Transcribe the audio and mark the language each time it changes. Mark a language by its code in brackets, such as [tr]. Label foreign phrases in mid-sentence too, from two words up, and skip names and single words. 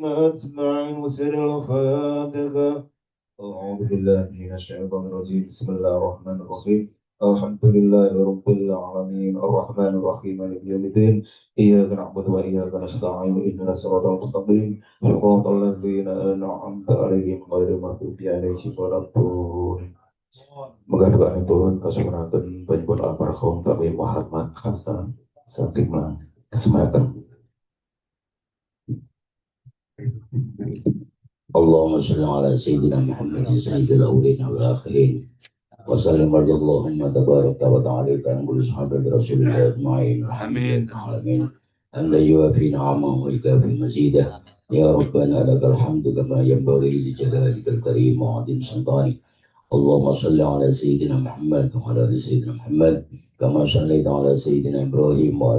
[ar] أجمعين وسر الفاتحة أعوذ بالله من الشيطان الرجيم بسم الله الرحمن الرحيم الحمد لله رب العالمين الرحمن الرحيم مالك يوم الدين إياك نعبد وإياك نستعين اهدنا الصراط المستقيم صراط الذين أنعمت عليهم غير المغضوب عليهم ولا الضالين. [jv] Moga doa turun kasunakeun panjenengan almarhum Bapak Muhammad Hasan saking kesemakan. [ar] اللهم صل على سيدنا محمد سيد الأولين والآخرين وسلم رضي اللهم تبارك وتعالى عن كل صحابة رسول الله أجمعين آمين العالمين حمدا يوافي نعمه ويكافي مزيده يا ربنا لك الحمد كما ينبغي لجلالك الكريم وعظيم سلطانك اللهم صل على سيدنا محمد وعلى آل سيدنا محمد كما صليت على سيدنا إبراهيم وعلى